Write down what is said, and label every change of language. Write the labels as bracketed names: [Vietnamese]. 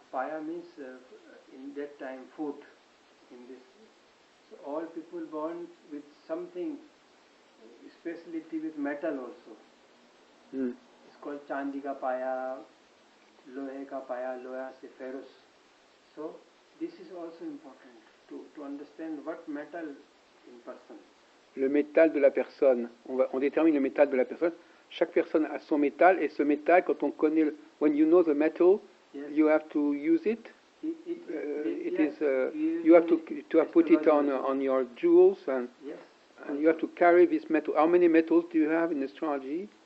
[English] Paya means in that time food. In this, so all people born with something, specialty with metal also. It's called [Hindi] chandi ka paya, lohe ka paya, loha se ferrous. [English] So this is also important to understand what metal in person. [French] Le métal de la personne. On détermine le métal de la personne. Chaque personne a son métal, et ce métal, quand on connaît, [English] when you know the metal, Yes. you have to use it. You have to put it on your jewels, and Yes. And you have to carry this metal. How many metals do you have in astrology?